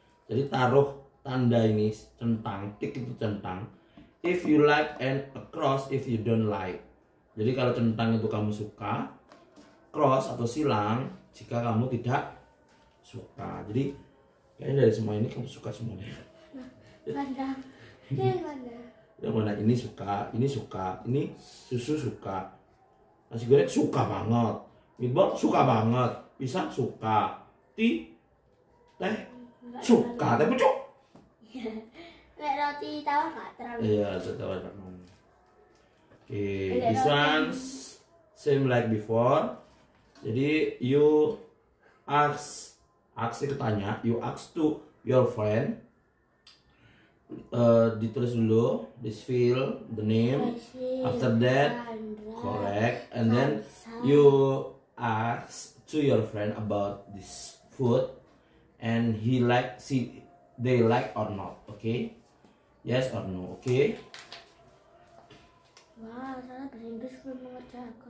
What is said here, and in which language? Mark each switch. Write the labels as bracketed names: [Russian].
[Indonesian] Jadi taruh tanda ini centang, tick itu centang. [English] If you like and a cross if you don't like. [Indonesian] Jadi kalau centang itu kamu suka, cross atau silang jika kamu tidak suka. Jadi kayaknya dari semua ini kamu suka semuanya. Mana? Mana? Yang mana ini suka, ini susu suka, nasi goreng suka banget, meatball suka banget, pisang suka, teh suka, teh pucuk. Kayak roti tawar nggak terlalu. Iya, tawar nggak mau. [English] Oke, this one same like before. Jadi you ask itu tanya, you ask to your friend. Ditulis dulu, this fill the name. After that, correct, and then you ask to your friend about this food, and they like or not, okay? Yes or no, okay? [Indonesian] Wah, salah bahasa Inggris belum mengerjakan.